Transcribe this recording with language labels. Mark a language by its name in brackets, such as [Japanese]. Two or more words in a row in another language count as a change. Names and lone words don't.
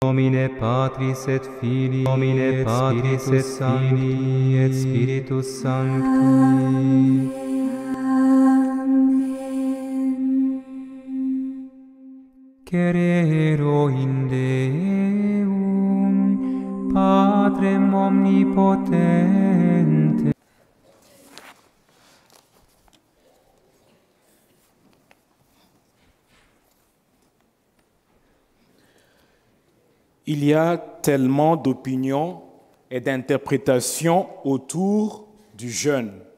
[Latin] Nomine Patris et Filii, Nomine Patris et Filii et Spiritus Sancti. Cerero in Deum, Patrem omnipotente. [French] Il y a tellement d'opinions et d'interprétations autour du jeûne.